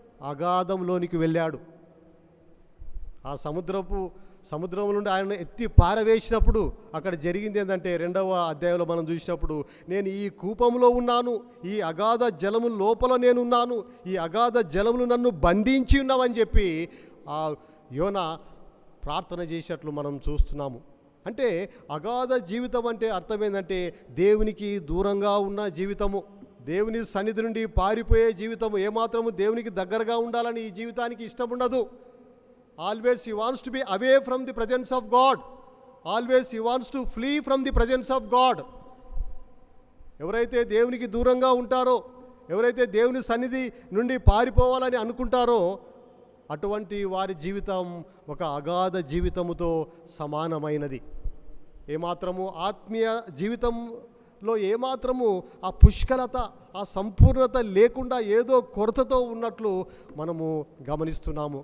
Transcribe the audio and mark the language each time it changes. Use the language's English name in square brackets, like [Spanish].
[Telugu] అగాధంలోనికి వెళ్ళాడు. ఆ సముద్రం నుండి ఆయన ఎత్తి పారవేసినప్పుడు అక్కడ జరిగింది ఏంటంటే, 2వ అధ్యాయంలో మనం చూసినప్పుడు, నేను ఈ కూపంలో ఉన్నాను, ఈ అగాధ జలము లోపల నేనున్నాను, ఈ అగాధ జలములు నన్ను బంధించి ఉన్నామని చెప్పి ఆ యోనా ప్రార్థన చేసినట్లు మనం చూస్తున్నాము. అంటే అగాధ జీవితం అంటే అర్థం ఏంటంటే దేవునికి దూరంగా ఉన్న జీవితము, దేవుని సన్నిధి నుండి పారిపోయే జీవితము. ఏమాత్రము దేవునికి దగ్గరగా ఉండాలని ఈ జీవితానికి ఇష్టం ఉండదు. [English] Always he wants to be away from the presence of God. Always he wants to flee from the presence of God. [Telugu] ఎవరైతే దేవునికి దూరంగా ఉంటారో, ఎవరైతే దేవుని సన్నిధి నుండి పారిపోవాలని అనుకుంటారో, అటువంటి వారి జీవితం ఒక అగాధ జీవితముతో సమానమైనది. ఏమాత్రము ఆత్మీయ జీవితం లో ఏమాత్రము ఆ పుష్కలత, ఆ సంపూర్ణత లేకుండా ఏదో కొరతతో ఉన్నట్లు మనము గమనిస్తున్నాము.